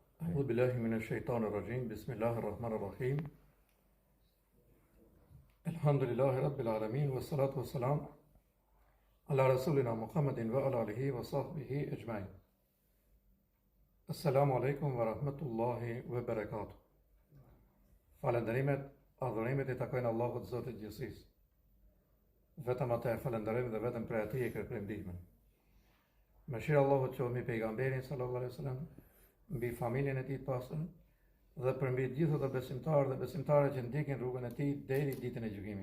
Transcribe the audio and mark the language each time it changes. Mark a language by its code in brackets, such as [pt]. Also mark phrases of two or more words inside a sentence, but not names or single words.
[ar] أعوذ بالله من الشيطان الرجيم بسم الله الرحمن الرحيم الحمد لله رب العالمين والصلاة والسلام على رسولنا محمد وعلى آله وصحبه أجمعين. السلام عليكم ورحمة الله وبركاته. [sq] Falënderimet, adhurimet I takojnë Allahut Zotit Gjithësisë. Vetëm atë falënderojmë dhe vetëm prej Atij e kërkojmë ndihmën. Mëshira Allahut qoftë mbi pejgamberin [ar] صلى الله عليه وسلم, [sq] mbi familjen e tij të pastër dhe për mbi të gjithë ata besimtarë dhe besimtare që ndjekin rrugën e tij deri ditën e gjykimit.